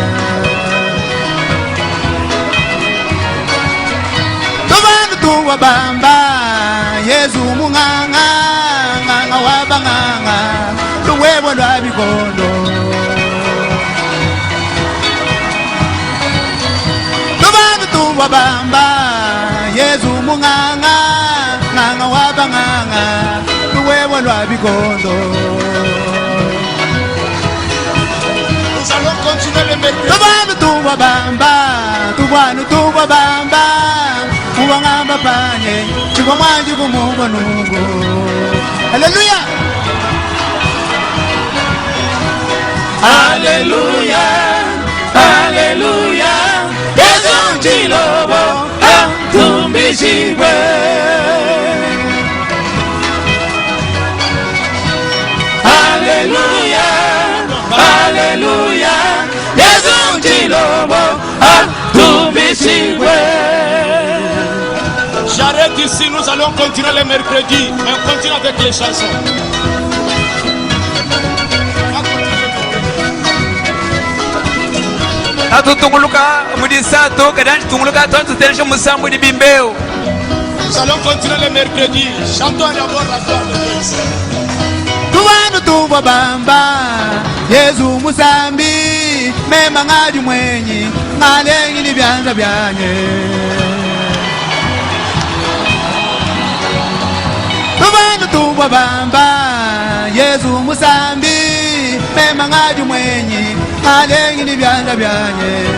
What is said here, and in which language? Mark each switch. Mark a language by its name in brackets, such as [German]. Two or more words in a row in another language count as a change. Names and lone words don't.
[Chokwe] Tobanu tuwa bamba Yesu munganga nganga wabanganga luwebo lwa bikondo Tobanu tuwa bamba Yesu munganga nganga wabanganga luwebo lwa bikondo [French] Nous allons continuer le mercredi. [Chokwe] Tobanu tuwa bamba tubanu tuwa bamba Mubangamba panye chiko mwanji kumuba nungu Haleluya Haleluya Haleluya Yesu chilobo tumbishibwe Haleluya Haleluya Yesu chilobo tumbishibwe. [French] J'arrête ici, nous allons continuer le mercredi, mais on continue avec les chansons. Nous allons continuer le mercredi. Chantons d'abord la gloire de Dieu. [Chokwe] Tubanu tuwa bamba Yesu musambi mema ngadi mwenye ngalengi ni byanza byanye Tubanu tuwa bamba Yesu musambi mema ngadi mwenye ngalengi ni byanza byanye